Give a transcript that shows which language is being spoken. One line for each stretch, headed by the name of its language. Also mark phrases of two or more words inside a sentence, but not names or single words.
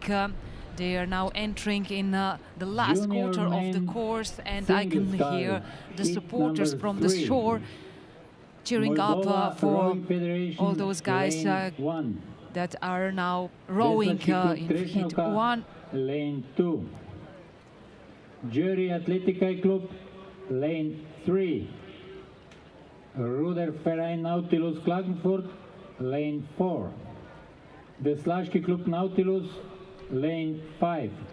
English: They are now entering in the last quarter of the course, and I can hear the supporters from the shore cheering up for all those guys that are now rowing in heat 1. Lane 2. Jury Atletica Club, lane 3. Ruderverein Nautilus Klagenfurt, lane 4. Veslaški Klub Nautilus, lane 5.